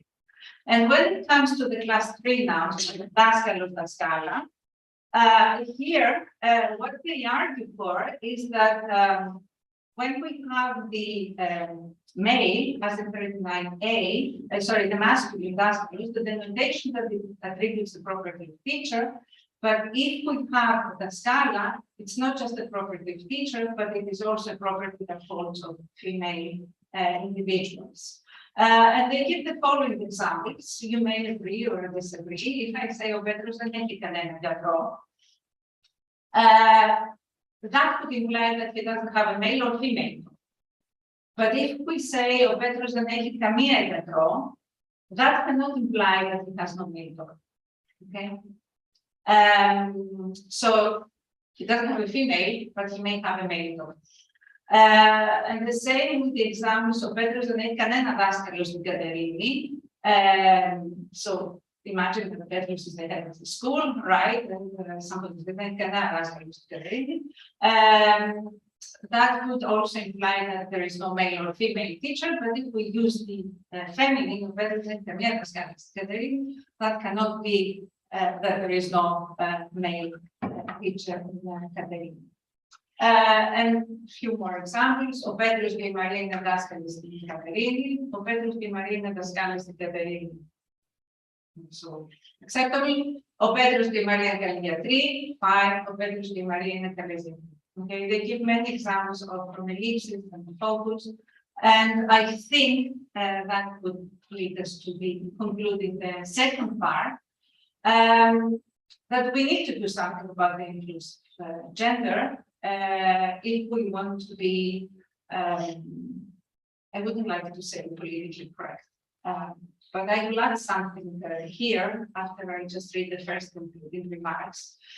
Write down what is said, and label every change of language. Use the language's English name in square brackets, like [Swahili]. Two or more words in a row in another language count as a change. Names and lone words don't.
[English] And when it comes to the class 3 nouns, the daskalos, daskala, here, what they argue for is that when we have the male as in 39A, sorry, the masculine daskalos, the denotation that it attributes the property of teacher, but if we have the scala, it's not just a property of teacher, but it is also a property that falls on female individuals. And they give the following examples. You may agree or disagree. [Greek] If I say ο Πέτρος δεν έχει κανένα γιατρό, [English] that would imply that he doesn't have a male or female. [Greek] But if we say ο Πέτρος δεν έχει καμία γιατρό, [English] that cannot imply that he has no male. Okay. So he doesn't have a female, but he may have a male dog. And the same with the examples of Petros [Greek] δεν έχει κανένα δάσκαλο στην Κατερίνη. [English] So imagine that Petros is the head of the school, right? And somebody [Greek] δεν έχει κανένα δάσκαλο στην Κατερίνη. [English] That would also imply that there is no male or female teacher, but if we use the feminine of Petros [Greek] δεν έχει καμία δάσκαλο στην Κατερίνη, [English] that cannot be that there is no male teacher in Κατερίνη. And a few more examples. [Greek] Ο Πέτρος και η Μαρία είναι δάσκαλοι στην Κατερίνη. Ο Πέτρος και η Μαρία είναι δάσκαλοι στην Κατερίνη. [English] So acceptable. O Petrus de Maria Galia 3, 5, O Petrus de Maria Natalesia. Okay, they give many examples of from ellipses and focus. And I think that would lead us to be concluding the second part. That we need to do something about the inclusive gender if we want to be, I wouldn't like to say politically correct, but I will add something here after I just read the first concluding remarks.